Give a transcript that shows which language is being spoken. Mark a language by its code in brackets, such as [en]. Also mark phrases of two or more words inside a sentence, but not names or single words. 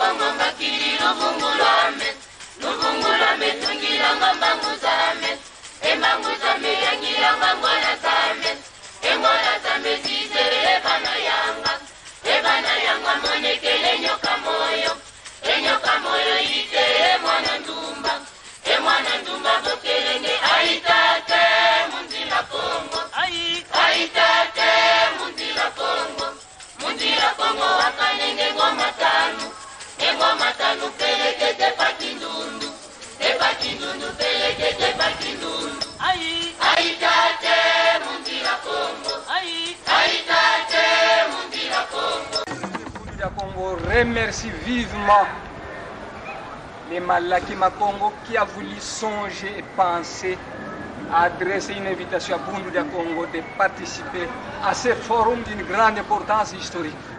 [kg] makiri luvungulame luvungulame tungilanga mbangu zame embangu zame yangilanga ngwana zame engwana zame zize ebana yanga monekele enyoka moyo ite emwana ndumba bokelenge aitate mundila Kongo aitate mundila Kongo wakanenge ngoma tanu pelekete pakindundu pelekete pakindundu aitate mundila Kongo aitate mundila Kongo. [fr] Le Congo remercie vivement les Malaki Makongo qui a voulu songer et penser à adresser une invitation à Bundu du Congo de participer à ce forum d'une grande importance historique.